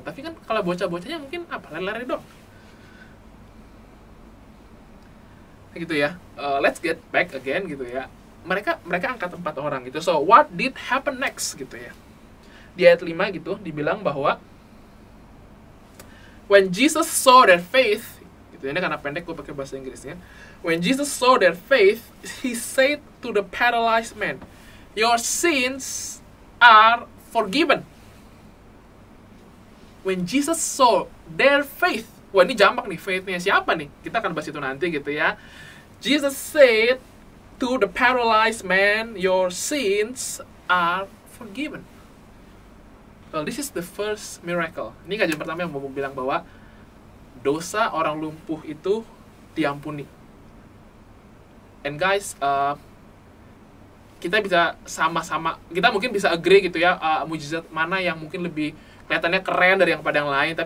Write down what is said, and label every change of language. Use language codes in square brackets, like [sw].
[id] Tapi kan kalau bocah-bocahnya mungkin apa, lari-lari dong gitu ya. [en] Let's get back again [id] gitu ya, mereka angkat 4 orang gitu. [en] So what did happen next [id] gitu ya. Di ayat 5 gitu dibilang bahwa [en] when Jesus saw their faith, [id] gitu, ini karena pendek gue pakai bahasa Inggrisnya. [en] When Jesus saw their faith, he said to the paralyzed man, your sins are forgiven. When Jesus saw their faith, [id] wah ini jamak nih, faith-nya siapa nih? Kita akan bahas itu nanti gitu ya. [en] Jesus said to the paralyzed man, your sins are forgiven. Well, this is the first miracle. [id] Ini kajian pertama yang mau bilang bahwa dosa orang lumpuh itu diampuni. [en] And guys, [id] kita bisa sama-sama, kita mungkin bisa agree gitu ya, mujizat mana yang mungkin lebih kelihatannya keren dari yang pada yang lain.